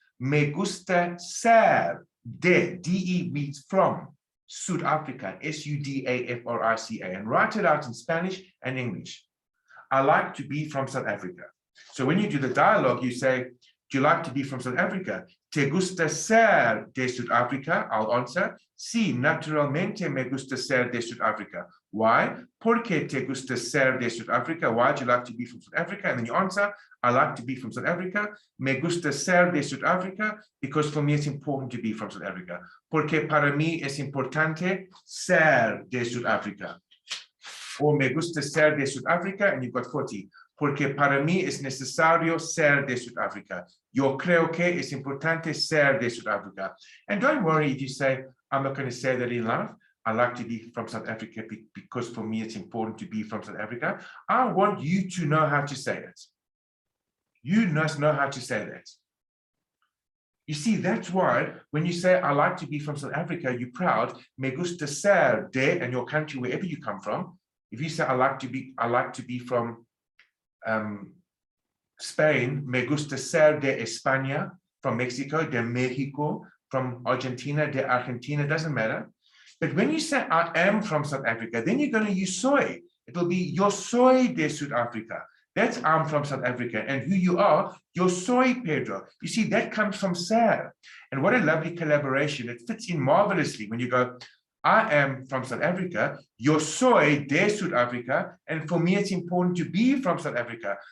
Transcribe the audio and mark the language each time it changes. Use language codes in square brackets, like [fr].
[es] Me gusta ser de, D-E [en] means from, [es] Suid-Afrika, S-U-D-A-F-R-I-C-A. [en] And write it out in Spanish and English. I like to be from South Africa. So when you do the dialogue, you say, do you like to be from South Africa? [es] ¿Te gusta ser de Sudáfrica? [en] I'll answer, [es] sí, naturalmente me gusta ser de Sudáfrica. [en] Why? [es] ¿Por qué te gusta ser de Sudáfrica? [en] Why do you like to be from South Africa? And then you answer, I like to be from South Africa. [es] Me gusta ser de Sudáfrica [en] because for me it's important to be from South Africa. [es] Porque para mí es importante ser de Sudáfrica. Or me gusta ser de Sudáfrica, and you've got 40. Porque para mí es necesario ser de Sudáfrica. Yo creo que es importante ser de Sudáfrica. [en] And don't worry if you say, I'm not going to say that in life. I like to be from South Africa because for me it's important to be from South Africa. I want you to know how to say it. You must know how to say that. You see, that's why when you say, I like to be from South Africa, you're proud. [es] Me gusta ser de, [en] and your country, wherever you come from. If you say, I like to be from Spain, [es] me gusta ser de España, [en] from Mexico, de Mexico, from Argentina, de Argentina, doesn't matter. But when you say, I am from South Africa, then you're going to use soy. It'll be, [es] yo soy de Sudáfrica. [en] That's I'm from South Africa. And who you are, [es] yo soy Pedro. [en] You see, that comes from ser. And what a lovely collaboration. It fits in marvelously when you go, I am from South Africa, [es] yo soy de Sudáfrica, [en] and for me it's important to be from South Africa.